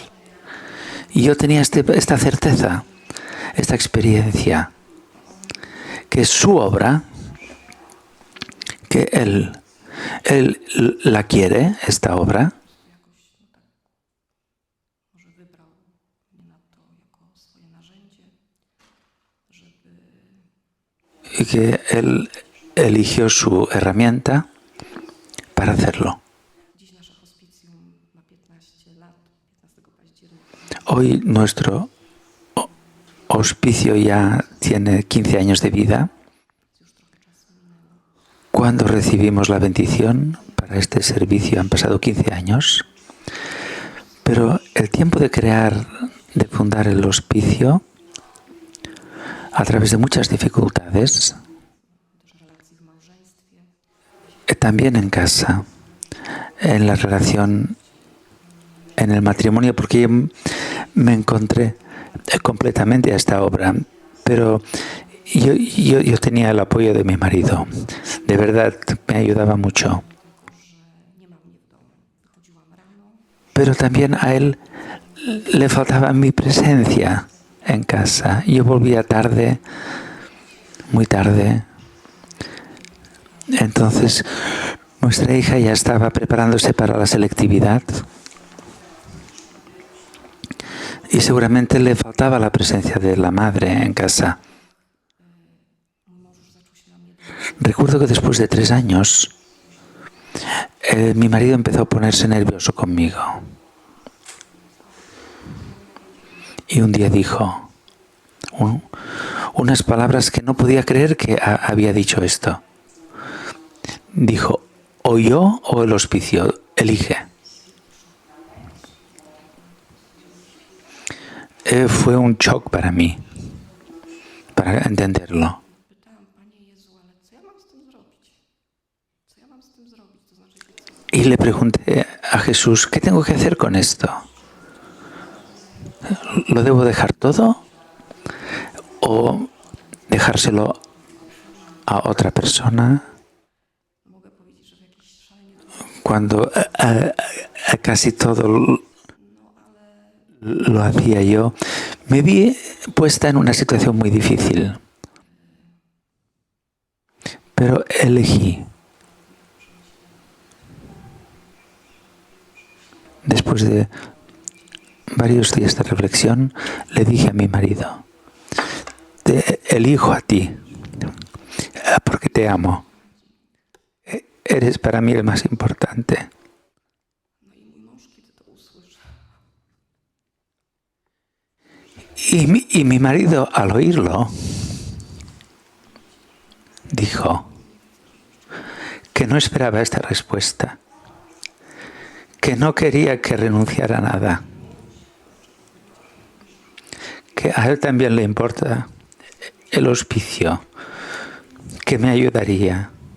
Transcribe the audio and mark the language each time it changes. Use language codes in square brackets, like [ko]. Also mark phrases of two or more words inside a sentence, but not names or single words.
[es] Y yo tenía esta certeza, esta experiencia, que su obra, que Él la quiere, esta obra, [pl] jakoś może wybrał mnie na to jako swoje narzędzie, żeby [es] y que Él eligió su herramienta para hacerlo. [pl] Dziś nasze hospicjum ma 15 lat, 15 października. [es] Hoy nuestro hospicio ya tiene 15 años de vida. [pl] Już trochę czasu minęło. [es] Cuando recibimos la bendición para este servicio han pasado 15 años, pero el tiempo de crear, de fundar el hospicio, a través de muchas dificultades, [pl] Też relacji w małżeństwie. [es] también en casa, en la relación, en el matrimonio, porque yo me encontré completamente a esta obra, pero yo tenía el apoyo de mi marido. De verdad, me ayudaba mucho. [pl] Że nie ma mnie w domu. Wychodziłam rano, [es] Pero también a él le faltaba mi presencia en casa. Yo volvía tarde, muy tarde. Entonces, nuestra hija ya estaba preparándose para la selectividad y seguramente le faltaba la presencia de la madre en casa. [pl] mój mąż już zaczął się na mnie denerwować. [es] Recuerdo que después de 3 años, mi marido empezó a ponerse nervioso conmigo. Y un día dijo unas palabras que no podía creer que había dicho esto. Dijo, o yo o el hospicio, elige. Fue un shock para mí, para entenderlo. [pl] Pytałam, Panie Jezu, ale co ja mam z tym zrobić? Co ja mam z tym zrobić? To znaczy, [es] Y le pregunté a Jesús, ¿qué tengo que hacer con esto? ¿Lo debo dejar todo? ¿O dejárselo a otra persona? [pl] mogę powiedzieć, że w jakiś szalenie... [es] Cuando casi todo [pl] No ale [es] lo hacía yo, me vi puesta en una situación muy difícil. Pero elegí. Después de varios días de reflexión, le dije a mi marido, te elijo a ti, porque te amo. Eres para mí el más importante. [pl] no i mój mąż, kiedy to usłyszy, [es] Y mi marido, al oírlo, dijo que no esperaba esta respuesta, que no quería que renunciara a nada, que a él también le importa el hospicio, que me ayudaría.